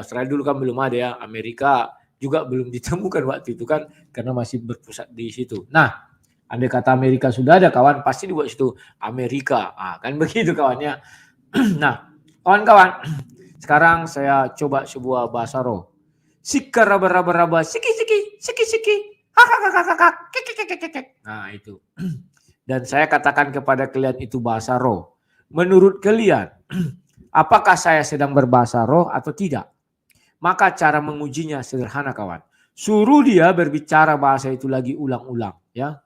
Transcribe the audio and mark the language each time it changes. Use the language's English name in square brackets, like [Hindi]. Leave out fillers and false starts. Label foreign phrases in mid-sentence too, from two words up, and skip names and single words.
[Indonesian] Australia dulu kan belum ada ya, Amerika juga belum ditemukan waktu itu kan karena masih berpusat di situ. Nah, andai kata Amerika sudah ada kawan, pasti dibuat situ Amerika. Kan begitu kawannya. Nah, kawan-kawan, sekarang saya coba sebuah bahasa roh. Sikaraba-raba-raba, siki-siki, siki-siki, hakakakakak, kekekekekek. Nah, itu. Dan saya katakan kepada kalian itu bahasa roh. Menurut kalian, apakah saya sedang berbahasa roh atau tidak? Maka cara mengujinya sederhana kawan. Suruh dia berbicara bahasa itu lagi ulang-ulang ya.